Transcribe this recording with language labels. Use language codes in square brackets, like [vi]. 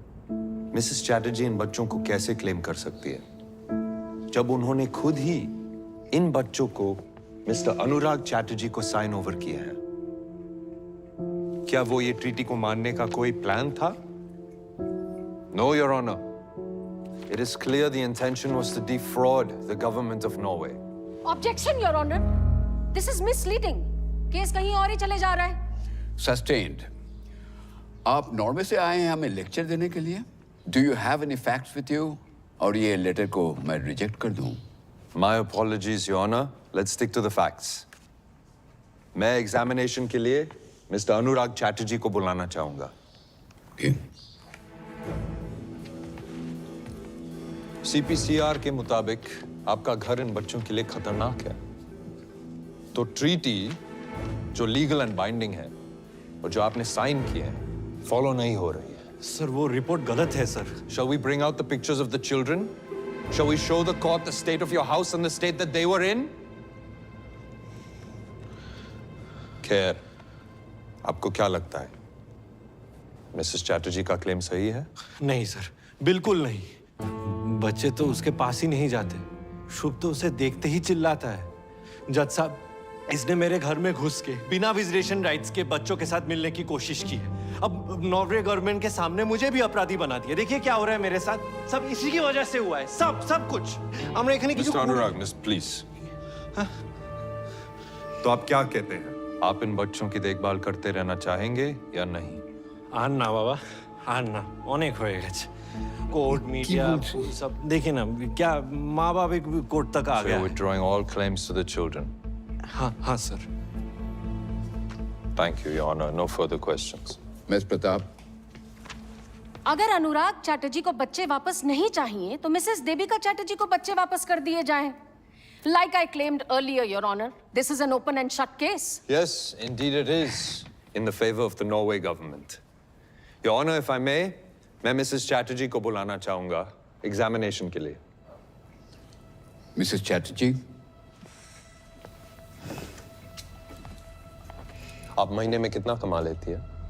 [hi] Mrs Chatterjee इन बच्चों को कैसे क्लेम कर सकती है जब उन्होंने खुद ही इन बच्चों को मिस्टर अनुराग चैटर्जी को साइन ओवर किया है? क्या वो ये ट्रीटी को मानने का कोई प्लान था? No, your honour. [en] It is clear the intention was to defraud the government of Norway. Objection, Your Honor. This is misleading. [hi] Case कहीं और ही चले जा रहा है। [en] Sustained. [hi] आप नॉर्वे से आए हैं हमें लेक्चर देने के लिए? [en] Do you have any facts with you? [hi] और ये लेटर को मैं रिजेक्ट कर दूं? [en] My apologies, Your Honor. Let's stick to the facts. [hi] मैं एग्जामिनेशन के लिए मिस्टर अनुराग चैटर्जी को बुलाना चाहूंगा। CPCR के मुताबिक आपका घर इन बच्चों के लिए खतरनाक है। तो ट्रीटी जो लीगल एंड बाइंडिंग है और जो आपने साइन किए हैं फॉलो नहीं हो रही है। सर, वो रिपोर्ट गलत है sir. [en] Shall we bring out the pictures of the children? Shall we show the court the state of your house and the state that they were in? [hi] खैर, आपको क्या लगता है? मिसेस चैटर्जी का क्लेम सही है? नहीं सर, बिल्कुल नहीं। बच्चे तो उसके पास ही नहीं जाते। शुभ तो उसे देखते ही चिल्लाता है। जज साहब, इसने मेरे घर में घुस के बिना विजिटेशन राइट्स के बच्चों के साथ मिलने की कोशिश की है। अब नॉर्वे गवर्नमेंट के सामने मुझे भी अपराधी बना दिया। देखिए क्या हो रहा है मेरे साथ। सब इसी की वजह से हुआ है। सब कुछ। हमने एखने की मिस्टर अनुराग, मिस प्लीज। तो आप क्या कहते हैं? आप इन बच्चों की देखभाल करते रहना चाहेंगे या नहीं? आन्ना बाबा, आन्ना अनेक हो गए। कोर्ट मीडिया सब देखिए ना, क्या माँ बाप एक कोर्ट तक आ गया। [en] Withdrawing all claims to the children. [hi] हाँ sir. [en] Thank you, Your Honor. No further questions. Ms. Pratap, [hi] अगर अनुराग चैटर्जी को बच्चे वापस नहीं चाहिए तो मिसेस देविका चैटर्जी को बच्चे वापस कर दिए जाएं। [en] Like I claimed earlier, Your Honor, this is an open and shut case. Yes, indeed it is. In the favor of the Norway government. Your Honor, if I may, मैं Mrs. [hi] Chatterjee को बुलाना चाहूँगा examination के लिए. [en] Mrs. Chatterjee. [hi] आप महीने में कितना कमा लेती है?